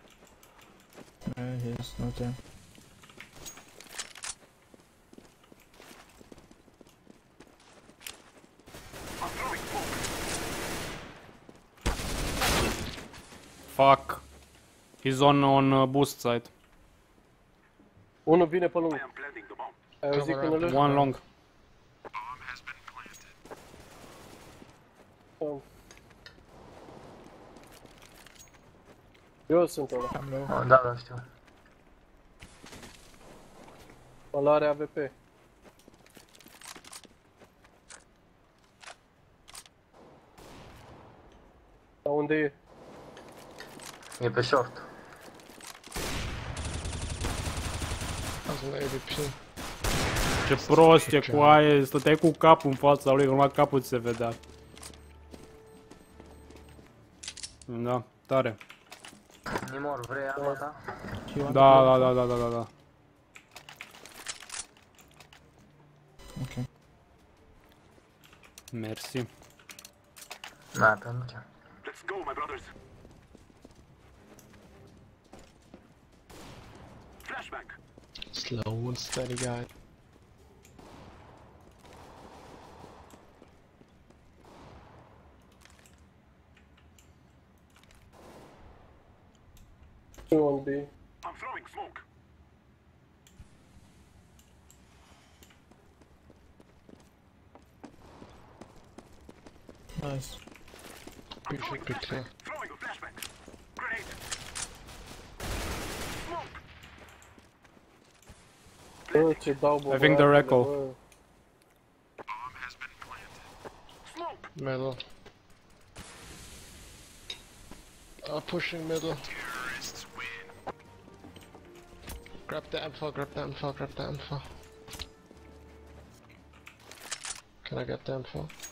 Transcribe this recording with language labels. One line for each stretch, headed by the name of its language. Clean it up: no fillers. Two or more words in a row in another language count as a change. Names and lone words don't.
English: He's not there. I'm throwing smoke. Fuck. He's on boost side.
Romanian: Unul vine pe lung.
English: I am planting the bomb.
Romanian: Ai auzit
English: Cover
Romanian: când
English: up.
Romanian: îl
English: One long.
Romanian: Eu sunt ăla.
English: I'm low.
Romanian: Oh, da, da, știu. Ăla are AWP. Dar unde e? E pe short.
English: As an AVP.
Romanian: Ce prost e cu aia, stăteai cu capul în fața lui, că numai capul ți se vedea. Da, tare. Nimor, vrei arma ta?
English: You want
Romanian: Da, da, da, da, da, da. Okay. Mersi. Da, pentru ce?
English: Let's go, my brothers. Flashbang. Slow and steady guy. Two on B. I'm throwing smoke. Nice. We should be clear. Throwing a flashbang. Grenade. Smoke.
Romanian: Bă, ce dau bă.
English: I think they're echo. Smoke. Middle. Pushing middle. Grab the info, grab the info, grab the info. Can I get the info?